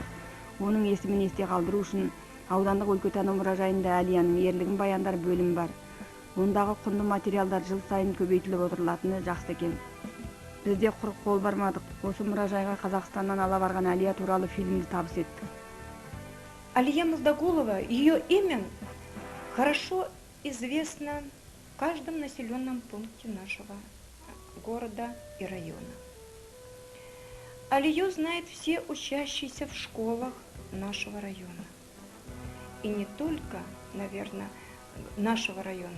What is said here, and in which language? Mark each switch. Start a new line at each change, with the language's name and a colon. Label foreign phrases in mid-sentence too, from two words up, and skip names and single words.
Kazakh: Оның есімін есте қалдыру үшін аудандық өлкетану мұражайында Әлияның ерлігін баяндар бөлім бар. Ондағы құнды материалдар жыл сайын көбейтіліп отырылатыны жақсы екен. Бізде құр қол бармадық. Осы мұражайға Қазақстаннан ала барған Әлия туралы фильмді табыс еттік.
Russian: Алия Молдағұлова, ее имя хорошо известно в каждом населенном пункте нашего города и района. Алию знают все учащиеся в школах нашего района. И не только, наверное, нашего района.